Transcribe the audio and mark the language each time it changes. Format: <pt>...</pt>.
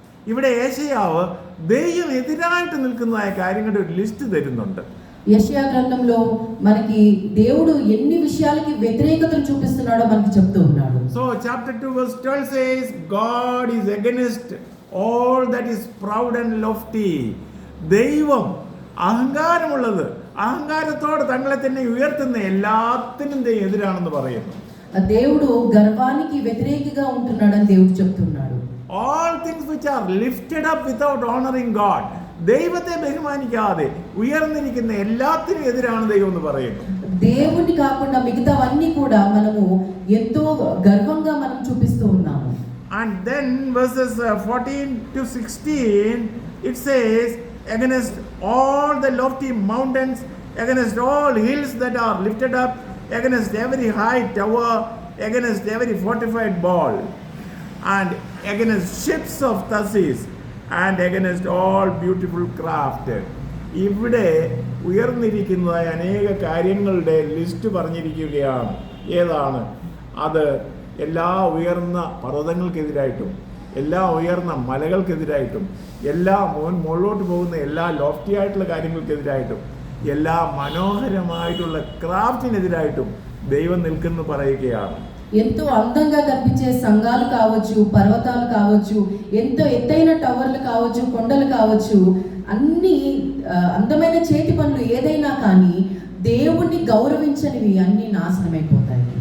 <ml>ഇവിടെ യേശയ്യാവ് ദൈവം എതിരായിട്ട് നിൽക്കുന്നതായ കാര്യങ്ങളുടെ ഒരു ലിസ്റ്റ് തരുന്നുണ്ട്.</ml> <te>యెషయా గ్రంథంలో మనకి దేవుడు ఎన్ని విషయాలకి వ్యతిరేకతను చూపిస్తున్నాడో మనకి చెప్తూ ఉన్నాడు.</te> <en>So chapter 2 verse 12 says God is against all that is proud and lofty.</en> <ml>ദൈവം അഹങ്കാരമുള്ളത്, അഹങ്കാരത്തോട് തങ്ങളെ തന്നെ ഉയർത്തുന്ന എല്ലാത്തിനും എതിരാണെന്ന് പറയുന്നു.</ml> <te>దేవుడు గర్వానికి వ్యతిరేకిగా ఉంటున్నాడని దేవుడు చెప్తున్నాడు.</te> <en>All things which are lifted up without honoring God,</en> <ml>ദൈവത്തെ ബഹുമാനിക്കാതെ ഉയർന്നിരിക്കുന്ന എല്ലാത്തിനും എതിരാണ് ദൈവം എന്ന് പറയുന്നു.</ml> <te>దేవుని కాకుండా మిగతావన్నీ కూడా మనము ఎంతో గర్వంగా మనం చూపిస్తూ ఉన్నాము.</te> <en>And then verses 14 to 16 it says against all the lofty mountains, against all hills that are lifted up, against every high tower, against every fortified wall, and against ships of Tarsus, and against all beautiful craft.</en> <ml>ഇവിടെ ഉയർന്നിരിക്കുന്നതായ അനേക കാര്യങ്ങളുടെ list പറഞ്ഞിരിക്കുകയാണ്. ഏതാണ് അത്? എല്ലാ ഉയർന്ന പർവ്വതങ്ങൾക്കെതിരായിട്ടും, എല്ലാ ഉയർന്ന മലകൾക്കെതിരായിട്ടും, എല്ലാ മുകളിലോട്ട് പോകുന്ന എല്ലാ ലോഫ്റ്റി ആയിട്ടുള്ള കാര്യങ്ങൾക്കെതിരായിട്ടും, എല്ലാ മനോഹരമായിട്ടുള്ള ക്രാഫ്റ്റിനെതിരായിട്ടും ദൈവം നിൽക്കുന്നു പറയുകയാണ്.</ml> <te>ఎంతో అందంగా కనిపించే సంఘాలు కావచ్చు, పర్వతాలు కావచ్చు, ఎంతో ఎత్తైన టవర్లు కావచ్చు, కొండలు కావచ్చు, అన్ని అందమైన చేతి పనులు ఏదైనా కానీ దేవుణ్ణి గౌరవించనివి అన్ని నాశనమైపోతాయి.</te>